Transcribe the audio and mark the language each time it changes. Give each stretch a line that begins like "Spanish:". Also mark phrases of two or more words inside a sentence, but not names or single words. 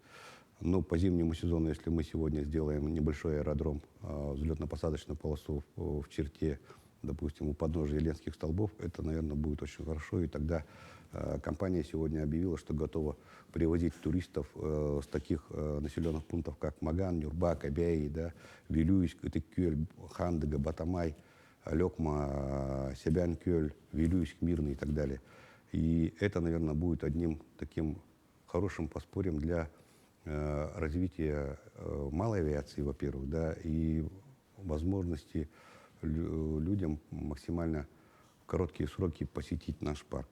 Russian: Но по зимнему сезону, если мы сегодня сделаем небольшой аэродром, взлетно-посадочную полосу в черте, допустим, у подножия Ленских столбов, это, наверное, будет очень хорошо. И тогда компания сегодня объявила, что готова привозить туристов с таких населенных пунктов, как Маган, Нюрба, Кабяи, да, Вилюйск, Итыккёль, Хандыга, Батамай, Лёкма, Себян-Кёль, Вилюйск, Мирный и так далее. И это, наверное, будет одним таким хорошим подспорьем для развития малой авиации, во-первых, да, и возможности людям максимально в короткие сроки посетить наш парк.